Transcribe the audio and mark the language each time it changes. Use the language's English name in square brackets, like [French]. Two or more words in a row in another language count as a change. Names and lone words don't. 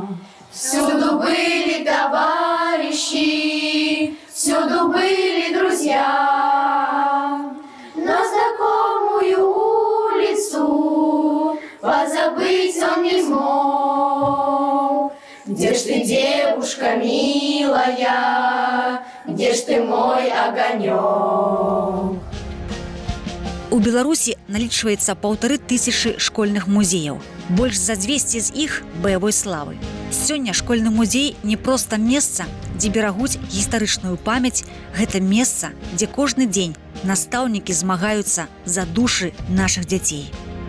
[Russian] Всюду были товарищи, всюду были друзья. Но знакомую улицу позабыть он не смог. Где ж ты, девушка милая, где ж ты, мой огонек? [Belarusian] У Беларусі налічваецца 1500 школьных музеяў. Больш за 200 з іх баявой славы. Сёння школьны музей не проста месца, дзе берагуць гістарычную памяць, гэта месца, дзе кожны дзень настаўнікі змагаюцца за душы нашых дзяцей.